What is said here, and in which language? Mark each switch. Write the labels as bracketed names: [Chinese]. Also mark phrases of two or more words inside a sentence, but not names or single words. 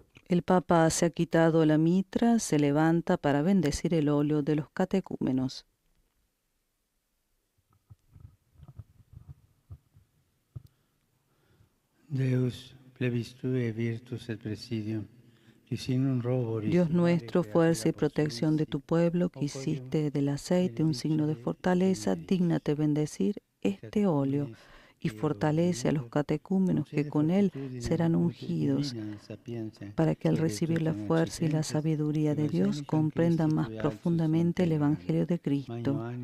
[Spanish] El Papa se ha quitado la mitra, se levanta para bendecir el óleo de los catecúmenos. [Latin] Deus, plebistue virtus et presidium. [Spanish] Dios nuestro, fuerza y protección de tu pueblo, que hiciste del aceite un signo de fortaleza, dígnate bendecir este óleo y fortalece a los catecúmenos que con él serán ungidos, para que al recibir la fuerza y la sabiduría de Dios comprendan más profundamente el Evangelio de Cristo.